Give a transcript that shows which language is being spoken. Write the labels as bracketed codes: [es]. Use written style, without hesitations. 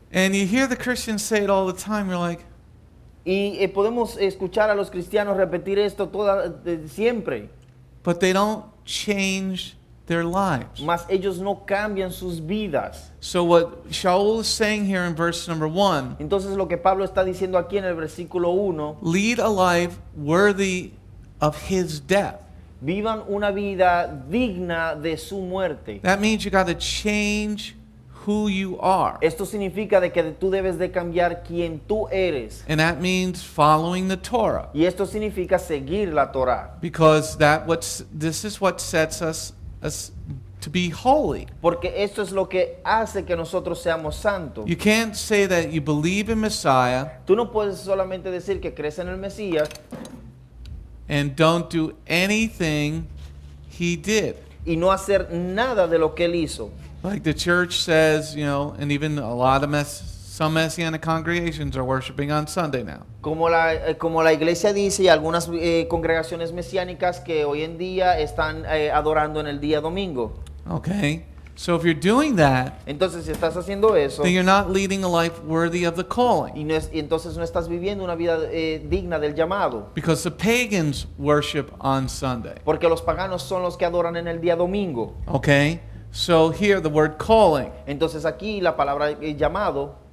[en] And you hear the Christians say it all the time. You're like, [es] Y podemos escuchar a los cristianos repetir esto siempre. [en] but they don't change their lives. [es] Mas ellos no cambian sus vidas. [en] So what Sha'ul is saying here in verse number 1, [es] Entonces lo que Pablo está diciendo aquí en el versículo 1, [en] lead a life worthy of his death. [es] vivan una vida digna de su muerte. [en] That means you got to change who you are. [es] Esto significa de que tú debes de cambiar quién tú eres. [en] And that means following the Torah. [es] Y esto significa seguir la Torah. [en] Because this is what sets us to be holy. [es] Porque esto es lo que hace que nosotros seamos santos. [en] You can't say that you believe in Messiah [es] Tú no puedes solamente decir que crees en el Mesías [en] and don't do anything he did. [es] y no hacer nada de lo que él hizo. [en] Like the church says, and even a lot of some Messianic congregations are worshiping on Sunday now. [es] Como la iglesia dice y algunas congregaciones mesiánicas que hoy en día están adorando en el día domingo. [en] Okay? So if you're doing that, [es] Entonces si estás haciendo eso [en] then you're not leading a life worthy of the calling. [es] y entonces no estás viviendo una vida digna del llamado. [en] Because the pagans worship on Sunday. [es] Porque los paganos son los que adoran en el día domingo. [en] Okay? So here the word calling, [es] Entonces aquí la palabra llamado